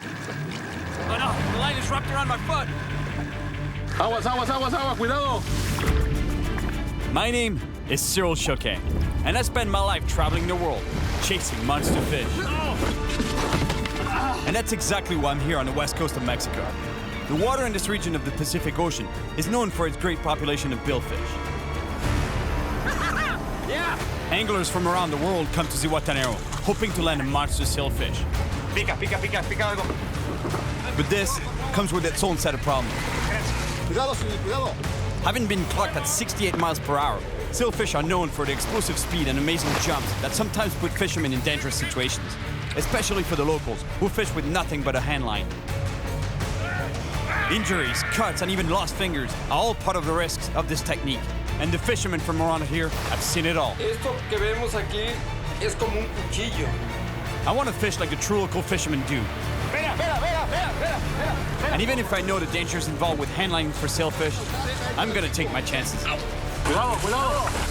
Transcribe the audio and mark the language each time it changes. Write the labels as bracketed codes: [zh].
[en] just wrapped around my foot. [es] Aguas, aguas, aguas, aguas, cuidado. [en] My name is Cyril, and I spend my life traveling the world, chasing monster fish. And that's exactly why I'm here on the west coast of Mexico. The water in this region of the Pacific Ocean is known for its great population of billfish. Yeah. Anglers from around the world come to Zihuatanejo, hoping to land a monster sailfish. [es] Pica, pica, pica, pica algo. [en] But this comes with its own set of problems. [es] Cuidado, cuidado. [en] Having been clocked at 68 miles per hour, sailfish are known for their explosive speed and amazing jumps that sometimes put fishermen in dangerous situations, especially for the locals, who fish with nothing but a handline. Injuries, cuts, and even lost fingers are all part of the risks of this technique, and the fishermen from around here have seen it all. [es] Esto que vemos aquí es como un cuchillo. [en] I want to fish like the true local fishermen do. And even if I know the dangers involved with handlining for sailfish, I'm gonna take my chances. [es] Cuidado, cuidado.